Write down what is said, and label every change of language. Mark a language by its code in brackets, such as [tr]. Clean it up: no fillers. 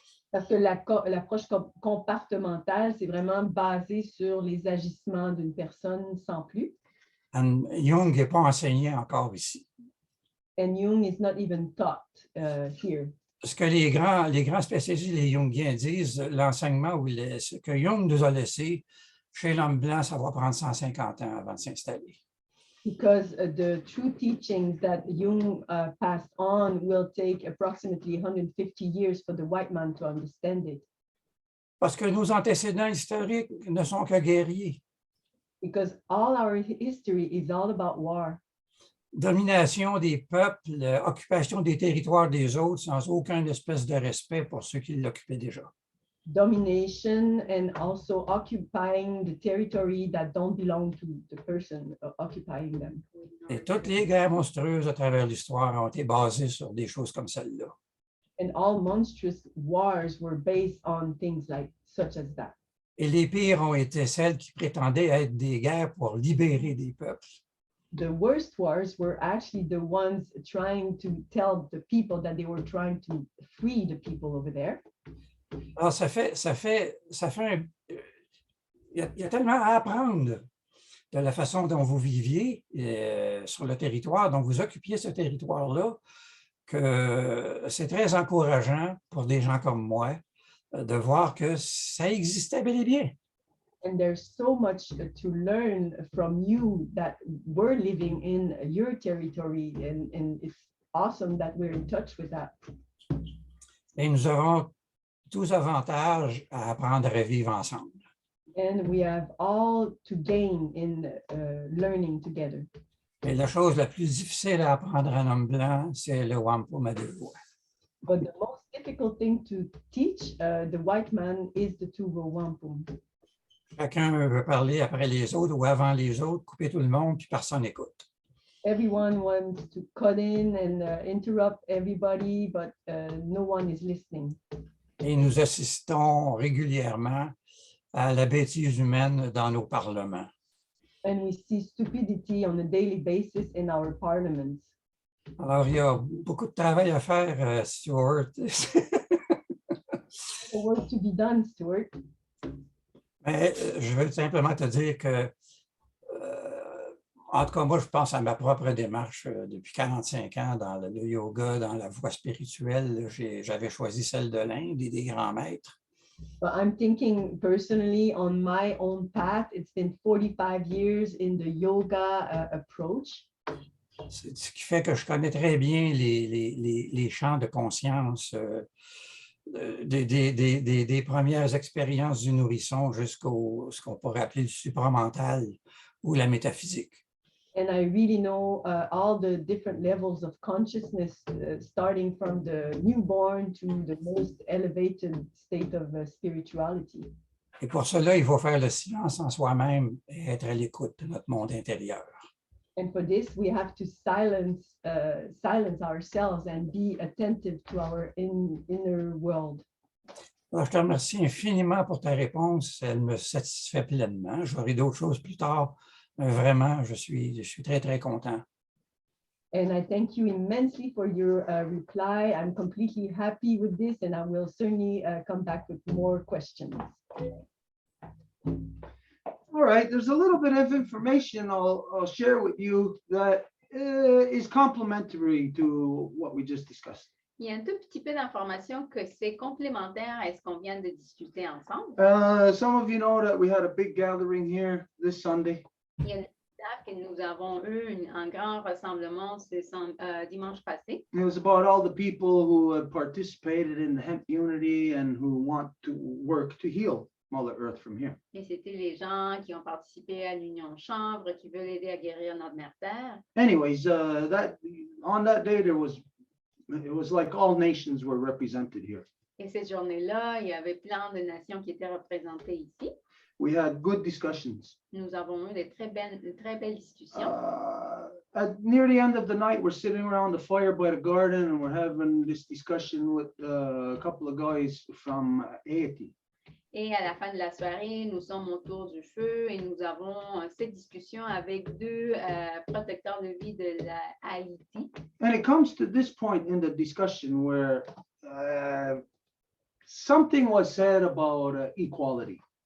[fr] Parce que l'approche comportementale, c'est vraiment basé sur les agissements d'une personne sans plus. And Jung n'est pas enseigné encore ici. [en] And Jung is not even taught here. [fr] Ce que les grands spécialistes, les Jungiens disent, l'enseignement ou ce que Jung nous a laissé chez l'homme blanc, ça va prendre 150 ans avant de s'installer. [en] Because the true teachings that Jung passed on will take approximately 150 years for the white man to understand it. [fr] Parce que nos antécédents historiques ne sont que guerriers. [en] Because all our history is all about war. [fr] Domination des peuples, occupation des territoires des autres sans aucune espèce de respect pour ceux qui l'occupaient déjà. [en] Domination and also occupying the territory that don't belong to the person occupying them. [fr] Et toutes les guerres monstrueuses à travers l'histoire ont été basées sur des choses comme celle-là. [en] And all monstrous wars were based on things like such as that. [fr] Et les pires ont été celles qui prétendaient être des guerres pour libérer des peuples. [en] The worst wars were actually the ones trying to tell the people that they were trying to free the people over there. [fr] Alors, il y a tellement à apprendre de la façon dont vous viviez sur le territoire, dont vous occupiez ce territoire-là, que c'est très encourageant pour des gens comme moi de voir que ça existait bel et bien. [en] And there's so much to learn from you that we're living in your territory, and it's awesome that we're in touch with that. [fr] Et nous aurons tous avantages à apprendre à vivre ensemble. [en] And we have all to gain in learning together. [fr] Et la chose la plus difficile à apprendre à un homme blanc, c'est le Wampum à 2 voix. [en] But the most difficult thing to teach the white man is the two-row wampum. [fr] Chacun veut parler après les autres ou avant les autres, couper tout le monde, puis personne n'écoute. [en] Everyone wants to cut in and interrupt everybody, but no one is listening. [fr] Et nous assistons régulièrement à la bêtise humaine dans nos parlements. [en] And we see stupidity on a daily basis in our parliaments. [fr] Alors, il y a beaucoup de travail à faire, Stuart. [en] The work to be done, Stuart. [fr] Mais je veux simplement te dire que, en tout cas, moi, je pense à ma propre démarche depuis 45 ans dans le yoga, dans la voie spirituelle. J'avais choisi celle de l'Inde et des grands maîtres. [en] But I'm thinking personally on my own path. It's been 45 years in the yoga approach. [fr] C'est ce qui fait que je connais très bien les champs de conscience des premières expériences du nourrisson jusqu'au ce qu'on pourrait appeler le supramental ou la métaphysique. [en] And I really know all the different levels of consciousness, starting from the newborn to the most elevated state of spirituality. [fr] Et pour cela, il faut faire le silence en soi-même et être à l'écoute de notre monde intérieur. [en] And for this, we have to silence ourselves and be attentive to our inner world. [fr] Alors, je te remercie infiniment pour ta réponse. Elle me satisfait pleinement. J'aurai d'autres choses plus tard. Mais vraiment, je suis très, très content. [en] And I thank you immensely for your reply. I'm completely happy with this, and I will certainly come back with more questions. All right, there's a little bit of information I'll share with you that is complementary to what we just discussed. [fr] Il y a un tout petit peu d'informations que c'est complémentaire à ce qu'on vient de discuter ensemble. [en] Some of you know that we had a big gathering here this Sunday. [fr] Il y a que nous avons eu un grand rassemblement dimanche passé. [en] It was about all the people who have participated in the hemp unity and who want to work to heal Mother Earth from here. [fr] Et c'était les gens qui ont participé à l'Union Chanvre, qui veulent aider à guérir notre mère Terre. [en] Anyways, on that day it was like all nations were represented here. [fr] Et cette journée-là, il y avait plein de nations qui étaient représentées ici. [en] We had good discussions. [fr] Nous avons eu de très belles discussions. [en] Near the end of the night, we're sitting around the fire by the garden and we're having this discussion with a couple of guys from Haiti. [fr] Et à la fin de la soirée, nous sommes autour du feu et nous avons cette discussion avec deux protecteurs de vie de la Haïti. [en] And it comes to this point in the discussion where something was said about equality.